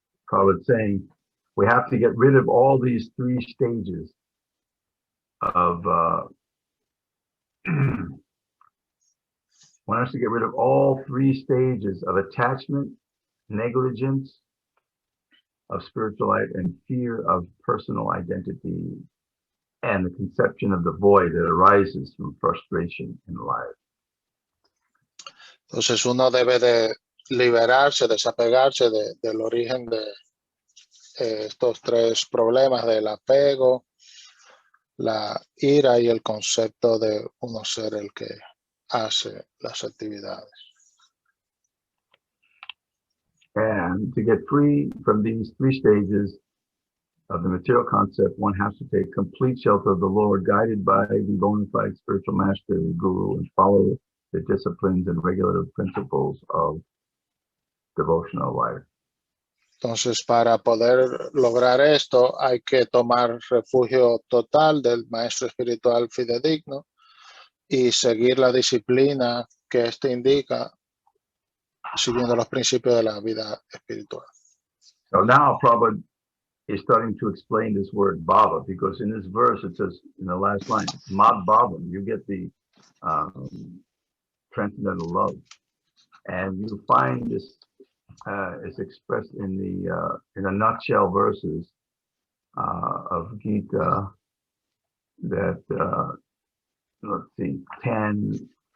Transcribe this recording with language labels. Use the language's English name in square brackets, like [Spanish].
[English] Prabhupada saying we have to get rid of all these three stages of one has to get rid of all three stages of attachment, negligence of spiritual life, and fear of personal identity, and the conception of the void that arises from frustration in life. [Spanish] Entonces uno debe de liberarse, desapegarse del origen de estos tres problemas, del apego, la ira y el concepto de uno ser el que hace las actividades. [English] And to get free from these three stages of the material concept, one has to take complete shelter of the Lord, guided by the bona fide spiritual master, the guru, and follow the disciplines and regulative principles of devotional life. [Spanish] Entonces, para poder lograr esto, hay que tomar refugio total del maestro espiritual fidedigno y seguir la disciplina que éste indica, siguiendo los principios de la vida espiritual. [English] So now Prabhupada is starting to explain this word bhava, because in this verse it says in the last line, mad bhavam, you get the transcendental love, and you find this is expressed in a nutshell verses of Gita that let's see, 10.